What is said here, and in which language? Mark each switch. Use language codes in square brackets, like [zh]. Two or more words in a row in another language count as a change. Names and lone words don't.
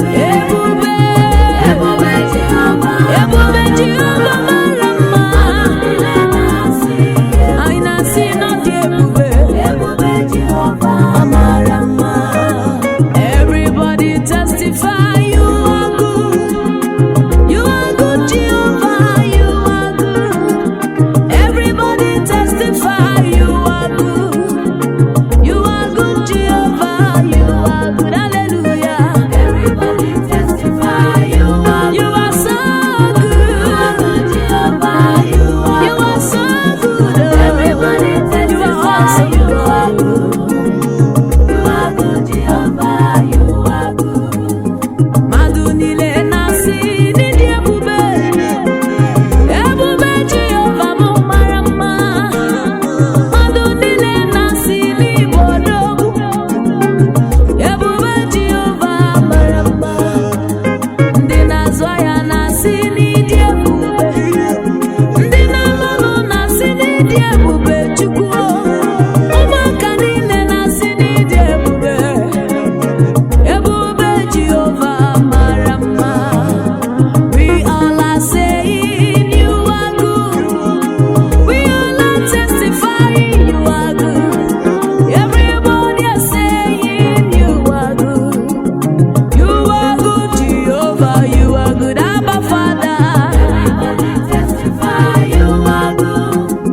[ig] Ebube, ebube Jehova, ebube Jehova mara mma. Anyị na-asị na ọ dị ebube. Ebube Jehova mara mma. [en] Everybody testify, you are good. You are good, Jehovah, you are good. Everybody testify you are good. You are good, Jehovah. You are good. Hallelujah. Everybody testify you are good. You are so good, Jehovah. You are, you are so good. Everybody testify you are good. You are good, Jehovah. You are good. [ig] Mmadụ niile na-asị n'ịdị ebube. Ebube Jehova m mara mma. Mmadụ niile na-asị n'ịbụ odogwu. Ebube Jehova mara mma. Ndị na-azụ ahịa na-asị n'ịdị ebube. Ndị na-amanụ na-asị n'ịdị ebube Chukwu. Ụmụaka niile na-asị n'ịdị ebube. Ebube Jehova mara mma. [en] We all are saying you are good. We all are testifying you are good. Everybody is saying you are good. You are good, Jehovah. You are good, Abba Father. Everybody testify, you are good.